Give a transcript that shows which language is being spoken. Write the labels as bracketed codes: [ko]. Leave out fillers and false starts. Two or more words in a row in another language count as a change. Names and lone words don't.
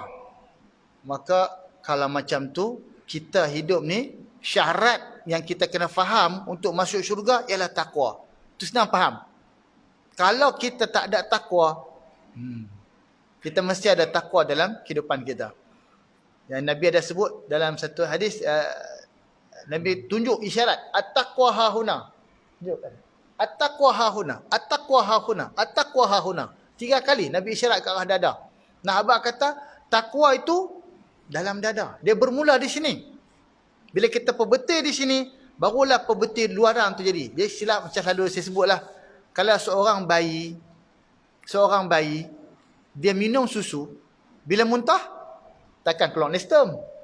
[ms] Maka kalau macam tu, kita hidup ni, syarat yang kita kena faham untuk masuk syurga ialah takwa. Itu senang faham. Kalau kita tak ada takwa, Kita mesti ada takwa dalam kehidupan kita. Yang Nabi ada sebut dalam satu hadis, Nabi tunjuk isyarat, [ar] التقوى هاهنا. Tunjukkan. التقوى هاهنا، التقوى هاهنا، التقوى هاهنا. [ms] 3 kali Nabi isyarat ke arah dada. Nah, abang kata, takwa itu dalam dada. Dia bermula di sini. Bila kita perbetul di sini, barulah perbetul luaran tu jadi. Dia silap macam selalu saya sebutlah. Kalau seorang bayi, dia minum susu, bila muntah, takkan keluar nestem.